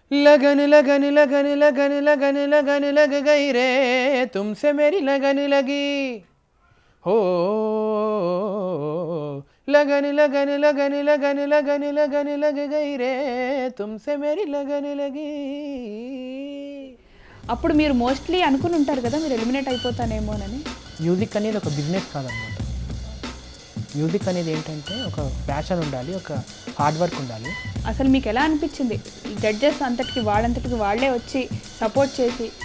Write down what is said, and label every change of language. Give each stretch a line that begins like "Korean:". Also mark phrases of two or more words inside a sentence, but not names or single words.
Hindi: लगन लगन लगन लगन लगन लगन लग गई रे तुमसे मेरी लगन लगी हो लगन लगन लगन लगन लगन लगन लग गई रे तुमसे मेरी लगन लगी.
Telugu: అప్పుడు మీరు మోస్ట్లీ అనుకుని ఉంటారు కదా మీరు ఎలిమినేట్ అయిపోతానేమోనని. మ్యూజిక్ అనేది ఒక బిజినెస్ కాదనమాట. మ్యూజిక్ అనేది ఏంటంటే ఒక ప్యాషన్ ఉండాలి, ఒక
English: hard work
Telugu: ఉండాలి. అసలు మీకు ఎలా అనిపించింది జడ్జెస్ అంతటికి వాళ్ళే వచ్చి సపోర్ట్ చేసి?